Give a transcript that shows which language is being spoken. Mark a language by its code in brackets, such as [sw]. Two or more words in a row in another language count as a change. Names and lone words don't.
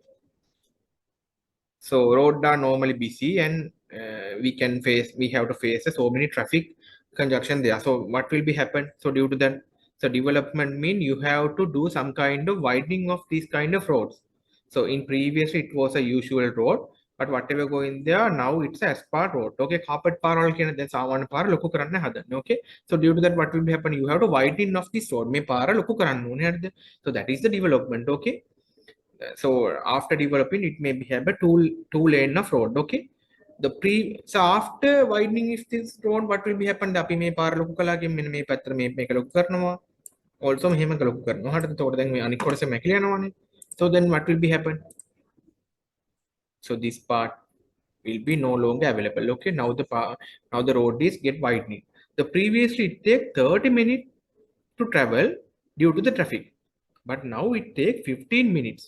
[en] So roads are normally busy, and we have to face so many traffic congestion there. So what will be happen? So due to that, so development mean you have to do some kind of widening of these kind of roads. So in previously it was a usual road, but whatever going there now it's a asphalt road. [si] Okay, carpet පාරවල් කියන දැන් සාමාන්‍ය පාර ලොකු කරන්න හදන්නේ. [en] Okay, so due to that what will be happen? You have to widen of this road. [si] මේ පාර ලොකු කරන්න ඕනේ හරිද? [en] So that is the development. Okay, so after developing it may be have a two lane of road. Okay, So after widening if this road, what will be happen? [si] අපි මේ පාර ලොකු කළාගෙන් මෙන්න මේ පැත්තට මේක ලොකු කරනවා. Also මෙහෙම ලොකු කරනවා. හරිද? එතකොට දැන් මේ අනිත් කොටස මැකිලා යනවානේ. [en] So then what will be happen? So this part will be no longer available. Okay, now the road is get widening. The previously it take 30 minutes to travel due to the traffic, but now it take 15 minutes.